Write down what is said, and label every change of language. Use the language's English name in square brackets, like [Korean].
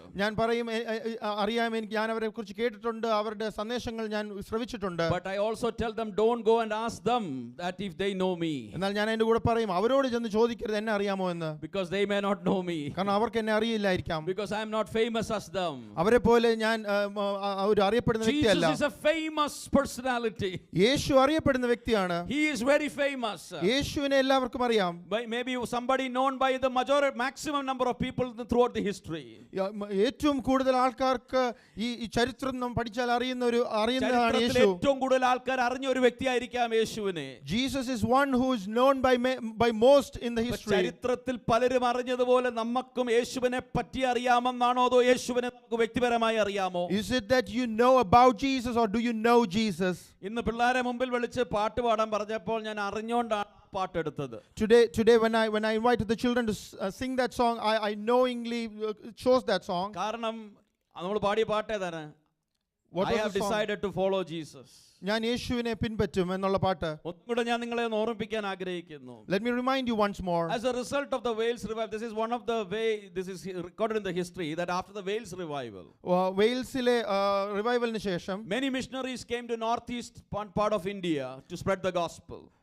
[Malayalam] ഞാൻ പറയും അറിയാം, ഞാൻ അവരെ കുറിച്ച് കേട്ടിട്ടുണ്ട്, അവരുടെ സന്ദേശങ്ങൾ ഞാൻ ശ്രവിച്ചിട്ടുണ്ട്. [English] But I also tell them, don't go and ask them that if they know me. [Malayalam] എന്നാൽ ഞാൻ അതിന്റെ കൂടെ പറയും, അവരോട് ചെന്ന് ചോദിക്കരുത് എന്നെ അറിയാമോ എന്ന്. [English] Because they may not know me. [Malayalam] കാരണം അവർക്ക് എന്നെ അറിയില്ലായിരിക്കാം. [English] Because I am not famous as them. [Malayalam] അവരെ പോലെ ഞാൻ ഒരു അറിയപ്പെടുന്ന വ്യക്തിയല്ല. [English] Jesus is a famous personality. [Malayalam] യേശു അറിയപ്പെടുന്ന വ്യക്തിയാണ്. [English] He is very famous. [Malayalam] യേശുവിനെ എല്ലാവർക്കും അറിയാം. [English] Maybe somebody known by the maximum number of people throughout the history. [Malayalam] ഏറ്റവും കൂടുതൽ ആൾക്കാർക്ക് ഈ ചരിത്രം നാം പഠിച്ചാൽ അറിയുന്നതാണ് യേശു. ഏറ്റവും കൂടുതൽ ആൾക്കാർ അറിഞ്ഞ ഒരു വ്യക്തിയായിരിക്കാം യേശുവിനെ. [English] Jesus is one who is known by most in the history. [Malayalam] ചരിത്രത്തിൽ പലരും അറിഞ്ഞതുപോലെ നമുക്കും യേശുവിനെ പറ്റി അറിയാമെന്നാണോ അതോ യേശുവിനെ നമുക്ക് വ്യക്തിപരമായി അറിയാമോ? [English] Is it that you know about Jesus or do you know Jesus? [Malayalam] ഇന്ന് പിള്ളേരെ മുമ്പിൽ വിളിച്ച് പാട്ട് പാടാൻ പറഞ്ഞപ്പോൾ ഞാൻ അറിഞ്ഞുകൊണ്ടാണ് പാട്ടെടുത്തത്. [English] Today when I invited the children to sing that song, I knowingly chose that song. [Malayalam] കാരണം നമ്മൾ പാടിയ പാട്ട് ഏതാണ്? [English] I have decided to follow Jesus. [Malayalam] ഞാൻ യേശുവിനെ പിൻപറ്റും എന്നുള്ള പാട്ട്. ഒന്നുകൂടെ ഞാൻ നിങ്ങളെ ഓർമ്മിപ്പിക്കാൻ ആഗ്രഹിക്കുന്നു. [English] Let me remind you once more. As a result of the Wales revival, this is one of the this is recorded in the history that after the Wales revival, [Malayalam] വെയിൽസിലെ റിവൈവലിന് ശേഷം [English] many missionaries came to northeast part of India to spread the gospel.